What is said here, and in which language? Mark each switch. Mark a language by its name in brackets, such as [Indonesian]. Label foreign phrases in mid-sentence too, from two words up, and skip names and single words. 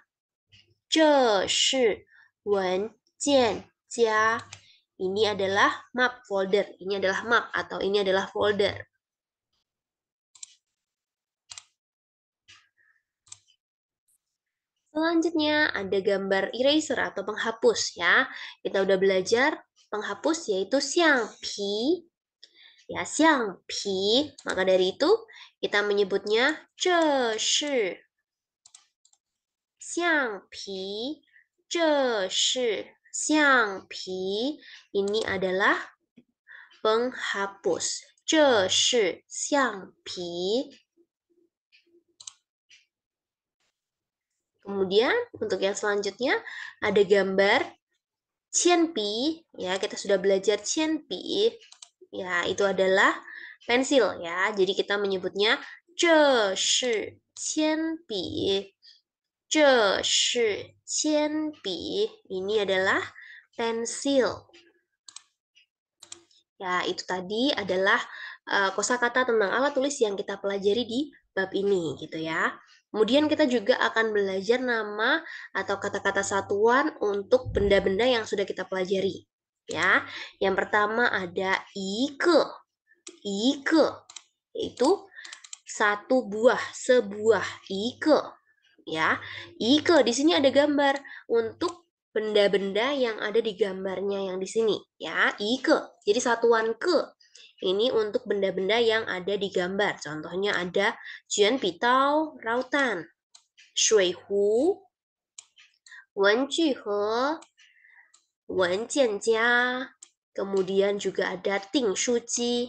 [Chinese] 这是文件夹. [Indonesian] Ini adalah map folder. Ini adalah map atau ini adalah folder. Selanjutnya ada gambar eraser atau penghapus, ya. Kita udah belajar penghapus yaitu 橡皮. Ya, 橡皮. Maka dari itu kita menyebutnya [Chinese] 这是橡皮. 这是橡皮. [Indonesian] Ini adalah penghapus. [Chinese] 这是橡皮. [Indonesian] Kemudian untuk yang selanjutnya ada gambar 铅笔. Ya, kita sudah belajar 铅笔. Ya, itu adalah pensil, ya. Jadi kita menyebutnya [Chinese] 这是铅笔. 这是铅笔. [Indonesian] Ini adalah pensil. Ya, itu tadi adalah kosakata tentang alat tulis yang kita pelajari di bab ini, gitu ya. Kemudian kita juga akan belajar nama atau kata-kata satuan untuk benda-benda yang sudah kita pelajari. Ya, yang pertama ada 一个. 一个 yaitu satu buah, sebuah. 一个. Ya, 一个 di sini ada gambar untuk benda-benda yang ada di gambarnya yang di sini, ya. 一个 jadi satuan ke. Ini untuk benda-benda yang ada di gambar. Contohnya ada juan pitao, rautan, shui hu, wen ju he, wen jian jia, kemudian juga ada ting shu ji.